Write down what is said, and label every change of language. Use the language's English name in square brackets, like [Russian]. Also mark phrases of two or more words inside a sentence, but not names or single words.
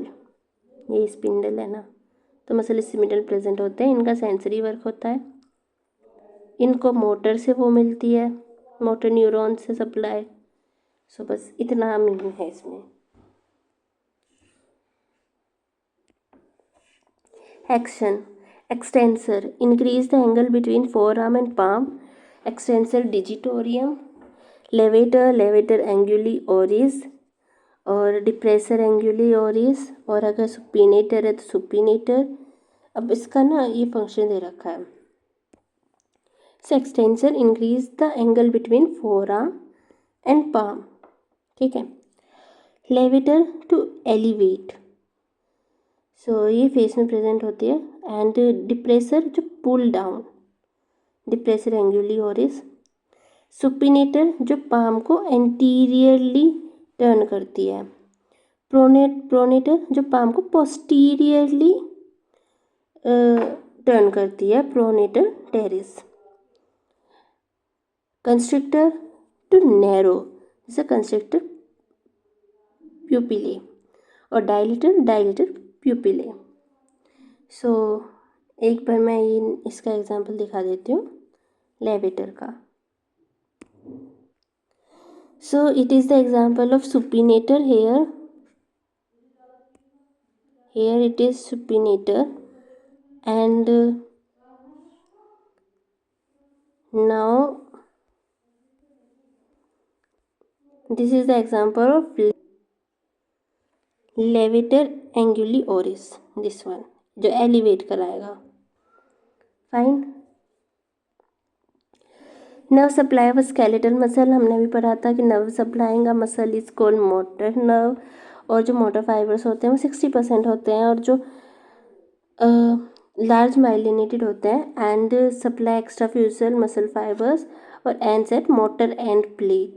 [Hindi] ये स्पिंडल है ना, तो [English] muscle spindle [Hindi] प्रेजेंट होते हैं, इनका [English] sensory work [Hindi] होता है, इनको मोटर से वो मिलती है, [English] motor neuron [Hindi] से सप्लाई. सो बस इतना मीनिंग है इसमें. [English] action, extensor, increase the angle between forearm and palm, extensor digitorum, levator, levator anguli oris and depressor anguli oris, [Hindi] और अगर सुपिनेटर है तो [English] सुपिनेटर. [Hindi] अब इसका ना ये फंक्शन दे रखा है. [English] so extensor increase the angle between forearm and palm, [Hindi] ठीक है. [English] levator to elevate, [Hindi] सो ये फेस में प्रेजेंट होती है. [English] and depressor [Hindi] जो [English] pull down, depressor anguli oris. [Hindi] सुपिनेटर जो पाम को [English] anteriorly turn [Hindi] करती है. प्रोनेटर जो पाम को [English] posteriorly turn [Hindi] करती है, [English] pronator teres. constrictor to narrow, जैसे constrictor pupillae, और dilator dilator pupillae. [Hindi] सो एक बार मैं ये इसका एग्जांपल दिखा देती हूँ लेवेटर का. [English] so it is the example of supinator. here it is supinator, and now this is the example of levator anguli oris, this one [Hindi] जो एलिवेट कराएगा. [English] फाइन। nerve supply of skeletal muscle, [Hindi] हमने भी पढ़ा था कि [English] nerve supplying a muscle is called motor nerve, [Hindi] और जो [English] motor fibres [Hindi] होते हैं वो 60% होते हैं, और जो [English] large myelinated [Hindi] होते हैं [English] and supply extrafusal muscle fibres [Hindi] और [English] ends at motor end plate.